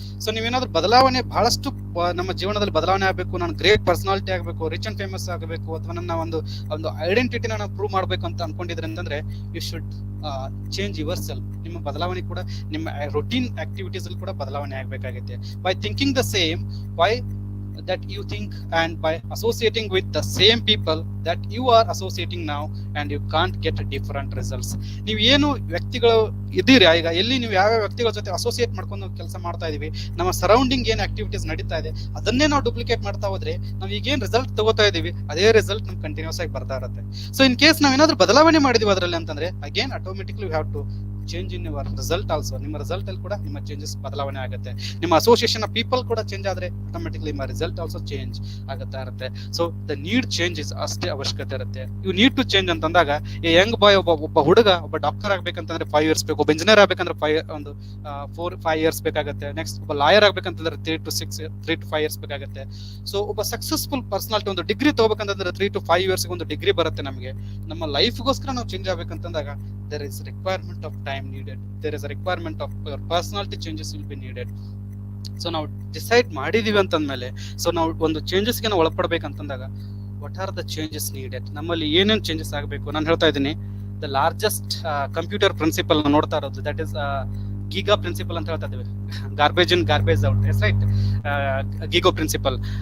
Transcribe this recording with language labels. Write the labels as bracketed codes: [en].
[kn] So ನೀವೇನಾದ್ರೂ ಬದಲಾವಣೆ, ಬಹಳಷ್ಟು ನಮ್ಮ ಜೀವನದಲ್ಲಿ ಬದಲಾವಣೆ ಆಗಬೇಕು, ನಾನು ಗ್ರೇಟ್ ಪರ್ಸನಾಲಿಟಿ ಆಗಬೇಕು, ರಿಚ್ ಅಂಡ್ ಫೇಮಸ್ ಆಗಬೇಕು, ಅಥವಾ ನನ್ನ ಒಂದು ಐಡೆಂಟಿಟಿನ ನಾನು ಪ್ರೂವ್ ಮಾಡಬೇಕು ಅಂತ ಅನ್ಕೊಂಡಿದ್ರೆ ಅಂತಂದ್ರೆ [en] You should change yourself. [kn] ನಿಮ್ಮ ಬದಲಾವಣೆ ಕೂಡ ನಿಮ್ಮ ರೊಟೀನ್ ಆಕ್ಟಿವಿಟೀಸ್ ಅಲ್ಲಿ ಕೂಡ ಬದಲಾವಣೆ ಆಗಬೇಕಾಗುತ್ತೆ. [en] By thinking the same, by that you think and by associating with the same people that you are associating now, and you can't get different results. [kn] ನೀವು ಏನು ವ್ಯಕ್ತಿಗಳು ಇದ್ದೀರಾ, ಈಗ ಎಲ್ಲಿ ನೀವು ಯಾವ ವ್ಯಕ್ತಿಗಳ ಜೊತೆ ಅಸೋಸಿಯೇಟ್ ಮಾಡ್ಕೊಂಡು ಕೆಲಸ ಮಾಡ್ತಾ ಇದೀವಿ, ನಮ್ಮ ಸರೌಂಡಿಂಗ್ ಏನ್ ಆಕ್ಟಿವಿಟೀಸ್ ನಡೀತಾ ಇದೆ ಅದನ್ನೇ ನಾವು ಡೂಪ್ಲಿಕೇಟ್ ಮಾಡ್ತಾ ಹೋದ್ರೆ ನಾವು ಈಗೇನ್ ರಿಸಲ್ಟ್ ತಗೋತಾ ಇದೀವಿ ಅದೇ ರಿಸಲ್ಟ್ ನಮ್ಗೆ ಕಂಟಿನ್ಯೂಸ್ ಆಗಿ ಬರ್ತಾ ಇರುತ್ತೆ. [en] so in case [kn] ನಾವೇನಾದ್ರೂ ಬದಲಾವಣೆ ಮಾಡಿದೀವಿ ಅದರಲ್ಲಿ ಅಂತಂದ್ರೆ [en] Again automatically we have to change in your result also. [kn] ನಿಮ್ಮ ರಿಸಲ್ಟ್ ಅಲ್ಲಿ ಕೂಡ ನಿಮ್ಮ ಚೇಂಜಸ್ ಬದಲಾವಣೆ ಆಗುತ್ತೆ. ನಿಮ್ಮ ಅಸೋಸಿಯೇಷನ್ ಪೀಪಲ್ ಕೂಡ ಚೇಂಜ್ ಆದ್ರೆ ಆಟೋಮೆಟಿಕ್ಲಿ ನಿಮ್ಮ ರಿಸಲ್ಟ್ ಆಲ್ಸೋ ಚೇಂಜ್ ಆಗುತ್ತಾ ಇರುತ್ತೆ. ಸೊ ದ ನೀಡ್ ಚೇಂಜಸ್ ಅಷ್ಟೇ ಅವಶ್ಯಕತೆ ಇರುತ್ತೆ. [en] you need to change [kn] ಅಂತಂದಾಗ ಯಂಗ್ ಬಾಯ್ ಒಬ್ಬ ಹುಡುಗ ಒಬ್ಬ ಡಾಕ್ಟರ್ ಆಗ್ಬೇಕಂತಂದ್ರೆ 5 years ಬೇಕು, ಒಬ್ಬ ಇಂಜಿನಿಯರ್ ಆಗ್ಬೇಕಂದ್ರೆ 4-5 years ಬೇಕಾಗುತ್ತೆ. ನೆಕ್ಸ್ಟ್ ಒಬ್ಬ ಲಾಯರ್ ಆಗ್ಬೇಕಂತಂದ್ರೆ 3 to 5 years ಬೇಕಾಗುತ್ತೆ. ಸೊ ಒಬ್ಬ ಸಕ್ಸಸ್ಫುಲ್ ಪರ್ಸನಾಲಿಟಿ ಒಂದು ಡಿಗ್ರಿ ತಗೋಬೇಕಂತಂದ್ರೆ 3 to 5 years ಒಂದು ಡಿಗ್ರಿ ಬರುತ್ತೆ ನಮಗೆ. ನಮ್ಮ ಲೈಫ್ಗೋಸ್ಕರ ನಾವು change ಆಗ್ಬೇಕಂತಂದಾಗ [en] there is requirement of time needed. There is a requirement of your personality changes will be needed. [kn] So ನಾವು ಡಿಸೈಡ್ ಮಾಡಿದೀವಿ ಅಂತಂದ್ಮೇಲೆ ಸೊ ನಾವು ಒಂದು ಚೇಂಜಸ್ಗೆ ನಾವು ಒಳಪಡ್ಬೇಕಂತಂದಾಗ [en] What are the changes needed? [kn] ನಮ್ಮಲ್ಲಿ ಏನೇನು ಚೇಂಜಸ್ ಆಗಬೇಕು? ನಾನು ಹೇಳ್ತಾ ಇದ್ದೀನಿ ದ ಲಾರ್ಜೆಸ್ಟ್ ಕಂಪ್ಯೂಟರ್ ಪ್ರಿನ್ಸಿಪಲ್ ನೋಡ್ತಾ ಇರೋದು ದಟ್ ಇಸ್ ಗೀಗಾ ಪ್ರಿನ್ಸಿಪಲ್ ಅಂತ ಹೇಳ್ತಾ ಇದ್ದೀವಿ, [en] garbage in garbage out, [kn] S right, ಗೀಗೋ principal.